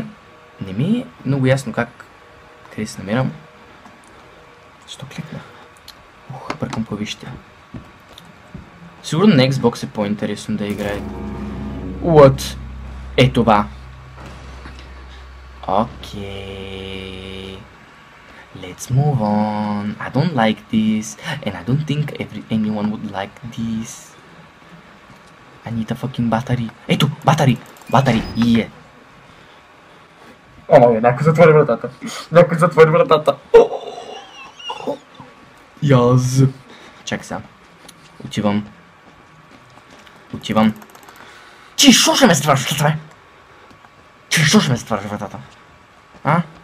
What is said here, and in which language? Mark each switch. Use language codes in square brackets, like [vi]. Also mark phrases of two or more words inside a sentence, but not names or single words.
[bg] Не ми е много ясно къде се намирам. Защо кликнах? Бъркам клавишите. Сигурно на Xbox е по-интересно да играе. What? Е това. Окей. [en] Let's move on. I don't like this. And I don't think anyone would like this. I need a fucking battery. [bg] Ето! Батари! Yeah. Някой затвори вратата. Яз. Чакай сега. Отивам. Ти, шо ще ме затваряш вратата, бе?